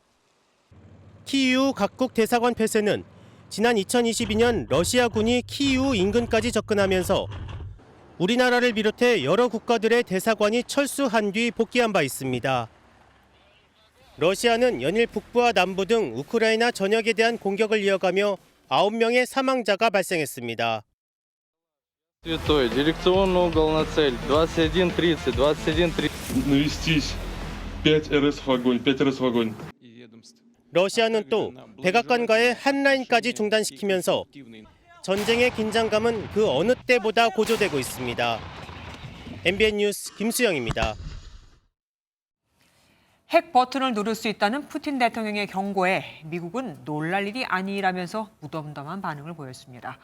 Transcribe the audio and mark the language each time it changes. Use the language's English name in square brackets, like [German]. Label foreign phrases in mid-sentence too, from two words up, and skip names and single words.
[Korean] 키이우 각국 대사관 폐쇄는 지난 2022년 러시아군이 키이우 인근까지 접근하면서 우리나라를 비롯해 여러 국가들의 대사관이 철수한 뒤 복귀한 바 있습니다. 러시아는 연일 북부와 남부 등 우크라이나 전역에 대한 공격을 이어가며 9명의 사망자가 발생했습니다. [Russian] Дирекционная угол цель 21:30, 21:30. Навестись. 5 РС в огонь, 5 РС в огонь. [Korean] 러시아는 또 백악관과의 한라인까지 중단시키면서 전쟁의 긴장감은 그 어느 때보다 고조되고 있습니다. MBN 뉴스 김수영입니다. 핵 버튼을 누를 수 있다는 푸틴 대통령의 경고에 미국은 놀랄 일이 아니라면서 무덤덤한 반응을 보였습니다.